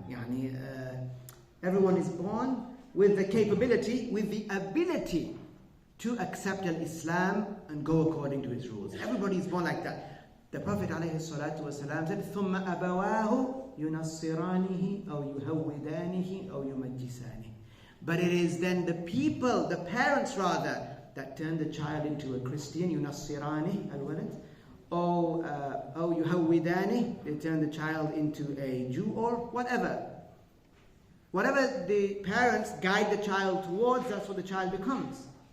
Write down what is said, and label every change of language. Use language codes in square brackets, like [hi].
[ar] يعني [en] everyone is born with the capability, with the ability to accept al-Islam and go according to its rules. Everybody is born like that. The Prophet ﷺ said, [ar] ثُمَّ أَبَوَاهُ يُنَصِّرَانِهِ أَوْ يُهَوِّدَانِهِ أَوْ يُمَجِّسَانِهِ. [en] But it is then the people, the parents rather, that turn the child into a Christian, [ar] يُنَصِّرَانِهِ al-walad, أو يُهَوِّدَانِهِ, [en] they turn the child into a Jew or whatever. Whatever the parents guide the child towards, that's what the child becomes.